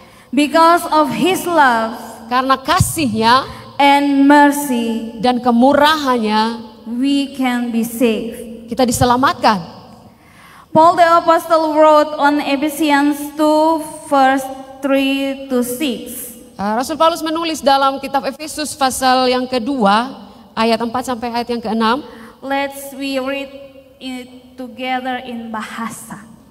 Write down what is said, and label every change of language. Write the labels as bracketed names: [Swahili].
[English] Because of His love [Indonesian] Karena kasih-Nya [English] and mercy, [Indonesian] dan kemurahan-Nya [English] we can be saved. [Indonesian] kita diselamatkan. [English] Paul the Apostle wrote on Ephesians 2 verse 3 to 6. [Indonesian] Rasul Paulus menulis dalam kitab Efesus pasal yang kedua ayat 4 sampai ayat yang ke-6. [English] Let's we read it together in bahasa.